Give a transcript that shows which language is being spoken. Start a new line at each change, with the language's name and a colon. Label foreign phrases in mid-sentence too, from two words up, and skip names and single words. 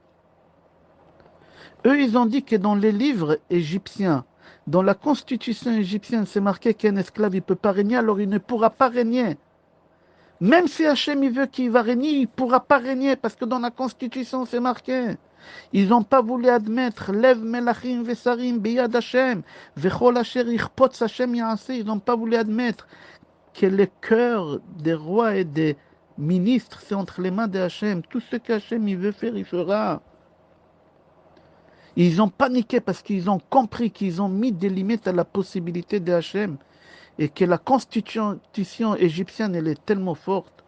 French: Eux, ils ont dit que dans les livres égyptiens, dans la constitution égyptienne, c'est marqué qu'un esclave ne peut pas régner, alors il ne pourra pas régner. Même si Hachem il veut qu'il va régner, il ne pourra pas régner, parce que dans la constitution, c'est marqué. Ils n'ont pas voulu admettre
Hebrew: לב מלכים ושרים ביד ה' וכל אשר יחפוץ ה' יעשה.
French: Ils n'ont pas voulu admettre que le cœur des rois et des ministres, c'est entre les mains de Hachem. Tout ce qu'Hachem il veut faire, il fera. Ils ont paniqué parce qu'ils ont compris qu'ils ont mis des limites à la possibilité de Hachem et que la constitution égyptienne, elle est tellement forte.